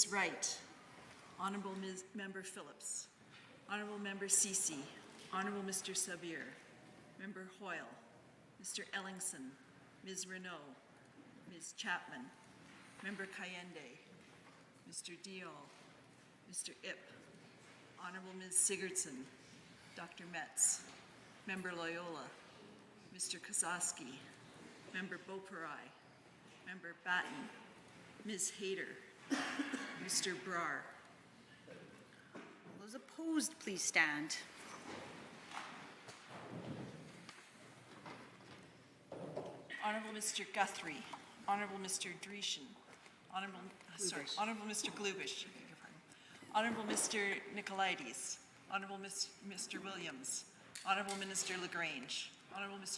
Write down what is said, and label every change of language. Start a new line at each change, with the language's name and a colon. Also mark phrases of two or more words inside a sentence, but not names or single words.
English: Wright, Honourable Member Phillips, Honourable Member Ceci, Honourable Mr. Sabir, Member Hoyle, Mr. Ellingson, Ms. Renault, Ms. Chapman, Member Cayende, Mr. Diol, Mr. Ip, Honourable Ms. Sigurdsson, Dr. Metz, Member Loyola, Mr. Kozaski, Member Beauperai, Member Batten, Ms. Hayter, Mr. Brar. All Those opposed, please stand. Honourable Mr. Guthrie, Honourable Mr. Dreeshen, Honourable Mr. Glubish, Honourable Mr. Nicolaides, Honourable Mr. Williams, Honourable Minister LaGrange, Honourable Mr.